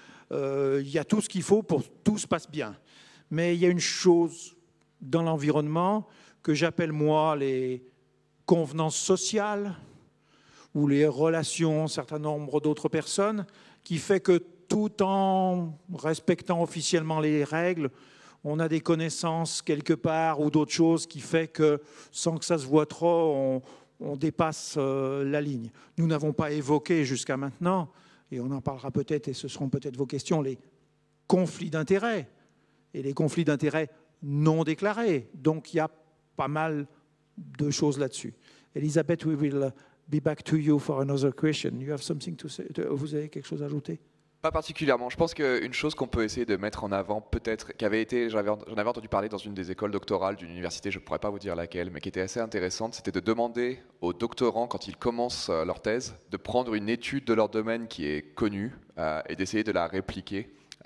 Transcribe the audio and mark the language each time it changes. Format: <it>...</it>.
<fr>Il y a tout ce qu'il faut pour que tout se passe bien. Mais il y a une chose dans l'environnement que j'appelle moi les convenances sociales ou les relations, un certain nombre d'autres personnes, qui fait que tout en respectant officiellement les règles, on a des connaissances quelque part ou d'autres choses qui fait que sans que ça se voit trop, on dépasse la ligne. Nous n'avons pas évoqué jusqu'à maintenant, et on en parlera peut-être, et ce seront peut-être vos questions, les conflits d'intérêts. Et les conflits d'intérêts non déclarés. Donc, il y a pas mal de choses là-dessus.</fr> <en>Elisabeth, we will be back to you for another question. You have something to say?</en> <fr>Vous avez quelque chose à ajouter? Pas particulièrement. Je pense qu'une chose qu'on peut essayer de mettre en avant, peut-être, j'en avais entendu parler dans une des écoles doctorales d'une université, je ne pourrais pas vous dire laquelle, mais qui était assez intéressante, c'était de demander aux doctorants, quand ils commencent leur thèse, de prendre une étude de leur domaine qui est connue et d'essayer de la répliquer.</fr>